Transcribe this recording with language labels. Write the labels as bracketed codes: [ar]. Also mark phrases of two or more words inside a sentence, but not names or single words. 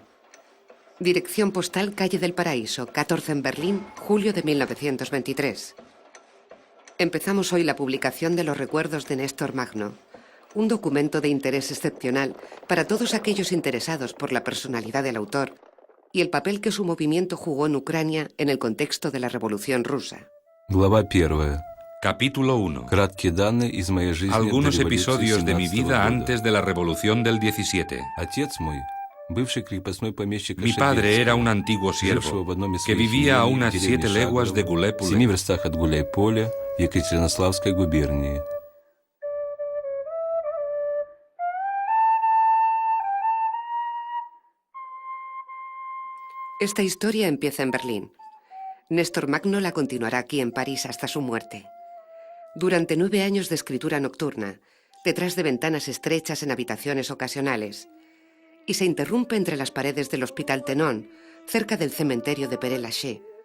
[es] Dirección postal Calle del Paraíso, 14 en Berlín, julio de 1923. Empezamos hoy la publicación de los recuerdos de Néstor Magno, un documento de interés excepcional para todos aquellos interesados por la personalidad del autor y el papel que su movimiento jugó en Ucrania en el contexto de la Revolución Rusa. [ru] Глава 1. [es] Capítulo 1. [ru] Краткие данные из моей жизни [es] Algunos [ru] до революции [es] episodios de mi [ru] 17 [es] vida [ru] года. [es] antes de la Revolución del 17. [ru] Отец мой, бывший крепостной помещик [es] Mi padre era un antiguo [ru] жившего в [es] siervo [ru] одном из [es] que [ru] своих [es] vivía a [ru] имений в [es] unas [ru] деревне [es] 7 leguas de [ru] Шагово, в 7 Гуляйполе. верстах от Гуляйполя, Екатеринославской губернии. [es] Esta historia empieza en Berlín. Néstor Magno la continuará aquí en París hasta su muerte. Durante 9 años de escritura nocturna, detrás de ventanas estrechas en habitaciones ocasionales, y se interrumpe entre las paredes del Hospital Tenon, cerca del cementerio de Père-Lachaise.